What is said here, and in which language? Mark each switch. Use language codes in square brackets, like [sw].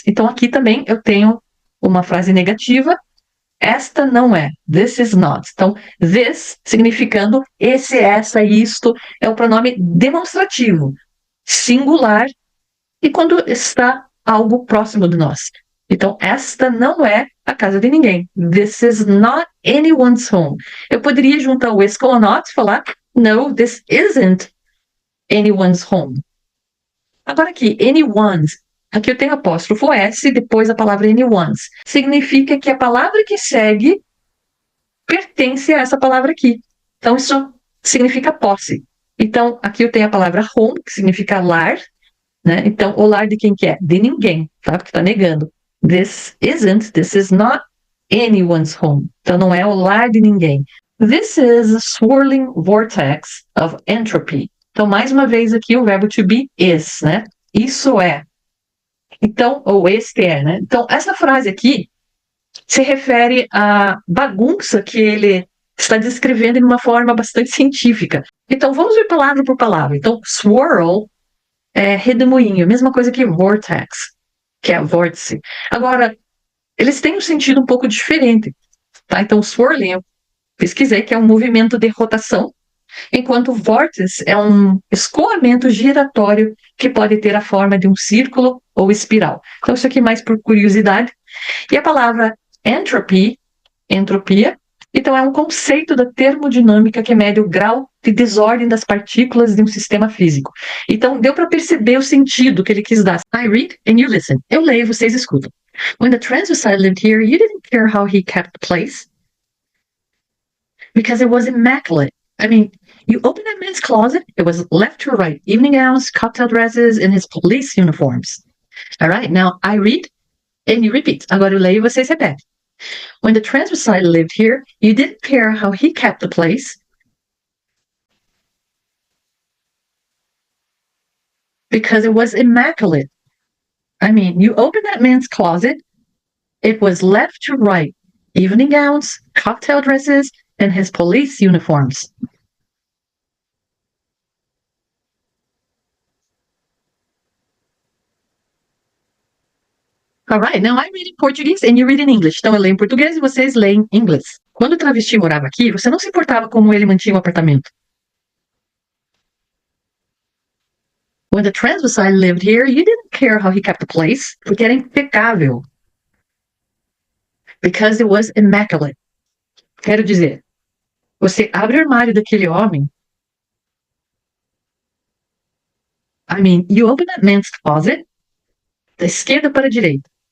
[pt] Então, aqui também eu tenho uma frase negativa. Esta não é. [en] This is not. [pt] Então, this significando esse, essa, isto, é o pronome demonstrativo, singular, e quando está algo próximo de nós. Então, esta não é a casa de ninguém. [en] This is not anyone's home. [pt] Eu poderia juntar o is com o not e falar, [en] no, this isn't anyone's home. [pt] Agora aqui, anyone's. Aqui eu tenho apóstrofo S, depois a palavra anyone's. Significa que a palavra que segue pertence a essa palavra aqui. Então, isso significa posse. Então, aqui eu tenho a palavra home, que significa lar, né? Então, o lar de quem que é? De ninguém, tá? Porque está negando. [en] This is not anyone's home. [pt] Então, não é o lar de ninguém. [en] This is a swirling vortex of entropy. [pt] Então, mais uma vez aqui o verbo to be is, né? Isso é. Então, ou este é, né? Então, essa frase aqui se refere à bagunça que ele está descrevendo de uma forma bastante científica. Então, vamos ver palavra por palavra. Então, swirl é redemoinho, a mesma coisa que vortex, que é vórtice. Agora, eles têm um sentido um pouco diferente, tá? Então, swirling, eu pesquisei que é um movimento de rotação, enquanto vórtice é um escoamento giratório que pode ter a forma de um círculo ou espiral. Então, isso aqui mais por curiosidade. E a palavra entropy, entropia, então é um conceito da termodinâmica que mede o grau de desordem das partículas de um sistema físico. Então, deu para perceber o sentido que ele quis dar. [en] I read and you listen. [pt] Eu leio, vocês escutam. [en] When the transvestite lived here, you didn't care how he kept the place. Because it was immaculate. I mean, you opened that man's closet, it was left to right, evening gowns, cocktail dresses, and his police uniforms. All right, now I read and you repeat. [pt] Agora eu leio e vocês repetem. [en] When the transvestite lived here, you didn't care how he kept the place. Because it was immaculate. I mean, you opened that man's closet, it was left to right, evening gowns, cocktail dresses, and his police uniforms. All right, now I read in Portuguese and you read in English. [pt] Então eu leio em português e vocês leem em inglês. Quando o travesti morava aqui, você não se importava como ele mantinha o apartamento. [en] When the transvestite lived here, you didn't care how he kept the place, [pt] porque era impecável. [en] Because it was immaculate. [pt] Quero dizer, você abre o armário daquele homem. [en] I mean, you open that man's closet, [pt] da esquerda para a direita.